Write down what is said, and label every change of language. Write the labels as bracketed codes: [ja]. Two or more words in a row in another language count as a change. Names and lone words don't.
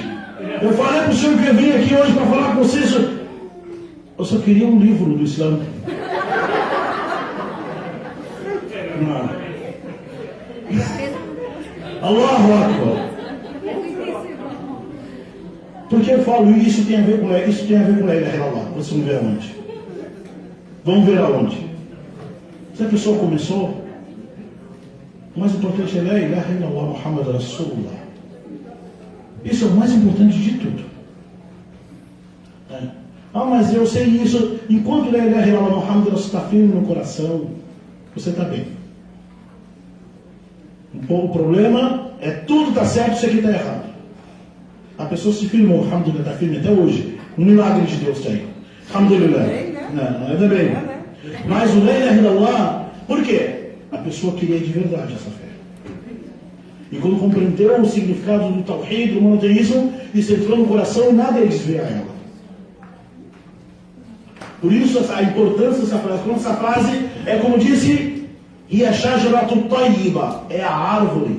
[pt] Eu falei para o senhor que eu vim aqui hoje para falar com vocês. Eu só queria um livro do Islã. Não. [ar] Allahu Akbar. [pt] Por que eu falo isso? Tem a ver com isso, tem a ver com [ar] a ilaha illallah. [pt] Você não vê aonde? Vamos ver aonde? Se a pessoa começou, o mais importante é [ar] la ilaha illallah Muhammad Rasulullah. [pt] Isso é o mais importante de tudo. Mas eu sei isso. Enquanto [ar] la ilaha illallah Muhammad Rasulullah [pt] está firme no coração, você está bem. O problema é tudo está certo, isso aqui está errado. A pessoa se firmou, alhamdulillah, está firme até hoje. Um milagre de Deus tem. Alhamdulillah. Não, ainda bem. Mas o [ar] la ilaha illallah, [pt] por quê? A pessoa queria de verdade essa fé. E quando compreendeu o significado do Tawhid, do monoteísmo, isso entrou no coração e nada ia desviar ela. Por isso a importância dessa frase. Quando essa frase é como disse, [ar] Yashajaratu Tayyiba, [pt] é a árvore.